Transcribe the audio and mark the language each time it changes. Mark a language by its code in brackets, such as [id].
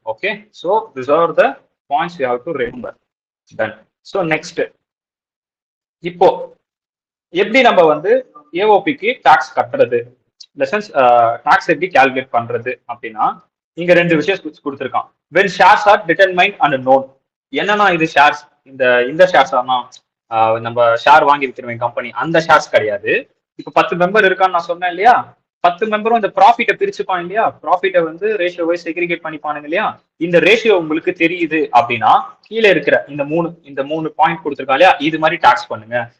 [en] Okay, so this are the points you have to remember. Done. [ta] So next, இப்போ எப்படி நம்ம வந்து ஏஓபிக்கு tax கட்டுறது, லெசன்ஸ் டாக்ஸ் எப்படி கால்குலேட் பண்றது அப்படின்னா இங்க ரெண்டு விஷயம் கொடுத்துருக்கான். [en] when shares are determined and known. [ta] என்னன்னா இது ஷேர்ஸ், இந்த ஷேர்ஸ் ஆனா நம்ம ஷேர் வாங்கி விற்கிறவங்க கம்பெனி அந்த ஷேர்ஸ் கிடையாது. இப்ப 10 மெம்பர் இருக்கான்னு நான் சொன்னேன் இல்லையா, 10 மெம்பரும் இந்த ப்ராஃபிட்டை பிரிச்சுப்பான் இல்லையா, ப்ராஃபிட்டை வந்து ரேஷியோ வைஸ் செக்ரிகேட் பண்ணிப்பானுங்க இல்லையா. இந்த ரேஷியோ உங்களுக்கு தெரியுது அப்படின்னா கீழே இருக்கிற இந்த மூணு பாயிண்ட் கொடுத்துருக்கா இல்லையா, இது மாதிரி டாக்ஸ் பண்ணுங்க.